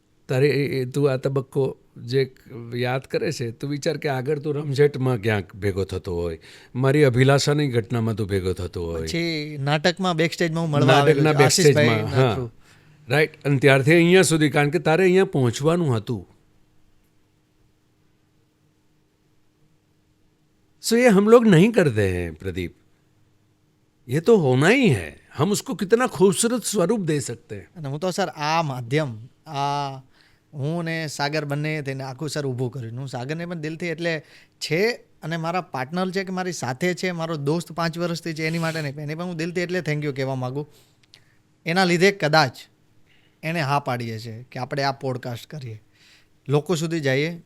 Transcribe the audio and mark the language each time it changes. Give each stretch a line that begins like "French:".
Gujarati: તારે તું આ તબક્કો જે યાદ કરે છે, તું વિચાર કે આગળ તું રમઝટમાં ક્યાંક ભેગો થતો હોય, મારી અભિલાષાની ઘટનામાં તું ભેગો થતો હોય, પછી નાટકમાં બેકસ્ટેજમાં હું મળવા નાટકના બેકસ્ટેજમાં. હા રાઈટ. અને ત્યારથી અહીંયા સુધી, કારણ કે તારે અહીંયા પહોંચવાનું હતું.
Hindi: सो ये हम लोग नहीं करते हैं प्रदीप. ये तो होना ही है. हम उसको कितना खूबसूरत स्वरूप दे सकते हैं.
Gujarati: અને હું તો સર આ માધ્યમ હું ને સાગર બંને થઈને આખું સર ઊભું કર્યું. હું સાગરને પણ દિલથી એટલે છે અને મારા પાર્ટનર છે કે મારી સાથે છે, મારો દોસ્ત 5 વર્ષથી છે, એની માટે નહીં, એને પણ હું દિલથી એટલે થેન્ક યુ કહેવા માગું. એના લીધે કદાચ એણે હા પાડીએ છે કે આપણે આ પોડકાસ્ટ કરીએ, લોકો સુધી જઈએ.